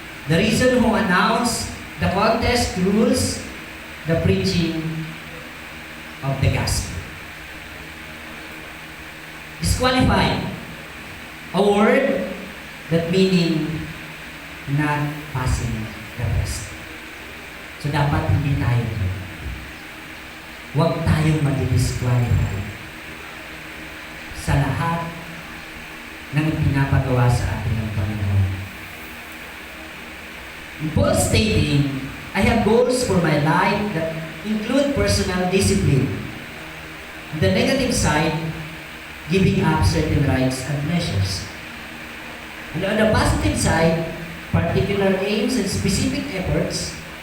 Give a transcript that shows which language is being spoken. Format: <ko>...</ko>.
<en>The reason who announce the contest rules the preaching of the gospel. Disqualified. A word that meaning not passing the test.</en> <tl>So dapat hindi tayo. Huwag tayong mag-disqualify sa lahat ng pinapagawa sa atin ng Panginoon.</tl> <en>Paul stating, I have goals for my life that include personal discipline. On the negative side, giving up certain rights and pleasures. And on the positive side, particular aims and specific efforts.</en>